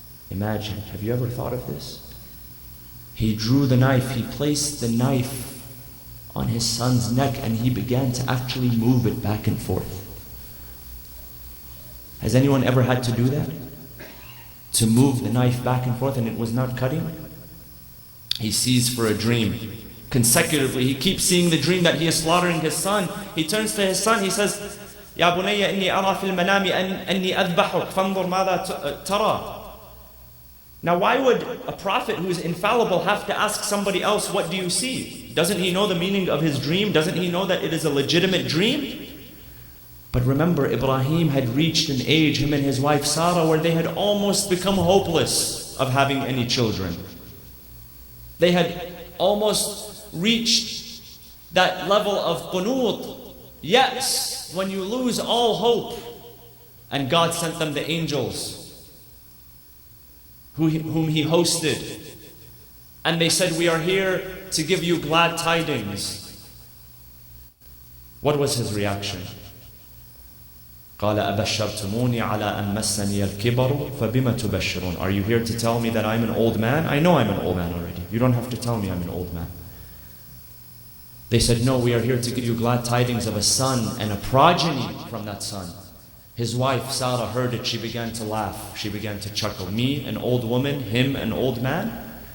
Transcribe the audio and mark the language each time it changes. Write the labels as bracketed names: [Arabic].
[English] Imagine, have you ever thought of this? He drew the knife, he placed the knife on his son's neck and he began to actually move it back and forth. Has anyone ever had to do that? To move the knife back and forth and it was not cutting? He sees for a dream. Consecutively, he keeps seeing the dream that he is slaughtering his son. He turns to his son, he says, [Arabic] يا بني إني أرى في المنام أني أذبحك فانظر ماذا ترى. [English] Now why would a prophet who is infallible have to ask somebody else, what do you see? Doesn't he know the meaning of his dream? Doesn't he know that it is a legitimate dream? But remember, Ibrahim had reached an age, him and his wife Sarah, where they had almost become hopeless of having any children. They had almost reached that level of qunut. Yes, when you lose all hope. And God sent them the angels whom He hosted. And they said, we are here to give you glad tidings. What was his reaction? [Arabic] قال أبشرتموني على أن مسني الكبر فبما تبشرون. [English] Are you here to tell me that I'm an old man? I know I'm an old man already. You don't have to tell me I'm an old man. They said, no, we are here to give you glad tidings of a son and a progeny from that son. His wife Sarah heard it, she began to laugh, she began to chuckle. Me, an old woman, him, an old man?